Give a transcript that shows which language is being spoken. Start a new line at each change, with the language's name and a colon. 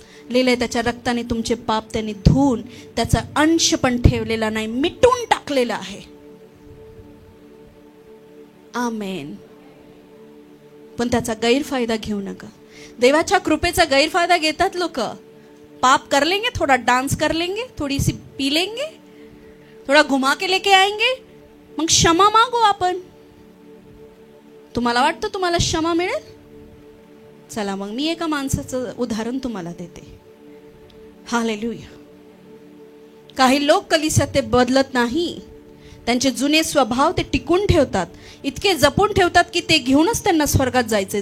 Marathi: लिहिलंय त्याच्या रक्ताने तुमचे पाप त्यांनी धुवून त्याचा अंश पण ठेवलेला नाही, मिटून टाकलेला आहे. आमेन. पण त्याचा गैरफायदा घेऊ नका. देवाच्या कृपेचा गैरफायदा घेतात लोक.
Hindi: पाप कर लेंगे, थोड़ा डांस कर लेंगे, थोड़ी सी पी लेंगे, थोड़ा घुमा के लेके आएंगे,
Marathi: मग क्षमा मागू आपण. तुम्हाला वाटतं तुम्हाला क्षमा मिळेल? चला मग मी एका माणसाचं उदाहरण तुम्हाला देते. हालेलुया. काही लोक कलिसियात ते बदलत नाही. त्यांचे जुने स्वभाव ते टिकून ठेवतात, इतके जपून ठेवतात की ते घेऊनच त्यांना स्वर्गात जायचे.